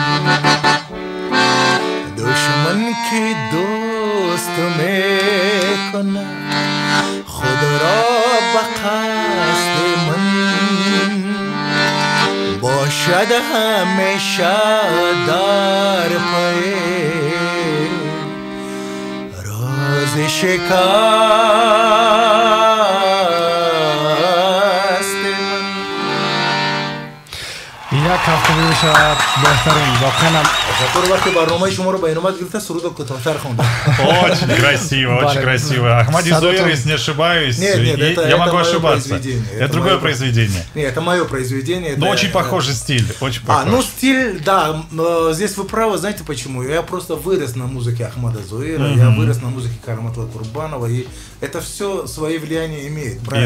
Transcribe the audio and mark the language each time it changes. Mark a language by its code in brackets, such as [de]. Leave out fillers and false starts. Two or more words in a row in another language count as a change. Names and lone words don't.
[fa] دشمن که دوست میکند خود را به قصد من باشد همیشه در پای راز شکست من یک هفته میشود بهترین واقعا تشکر وقتی برنامه شما رو به نوبت گرفته سرود کوتاه‌تر خوندم. [ru] Очень красиво, очень красиво. Ахмадий Зоир, если не ошибаюсь, я могу ошибаться. Это другое произведение. Нет, это мое произведение. Но очень похожий стиль, очень похож. Ну стиль, да, здесь вы правы, знаете почему? Я просто вырос на музыке Ахмада Зоира, я вырос на музыке Караматова Курбанова, и это все свои влияния имеет, правильно?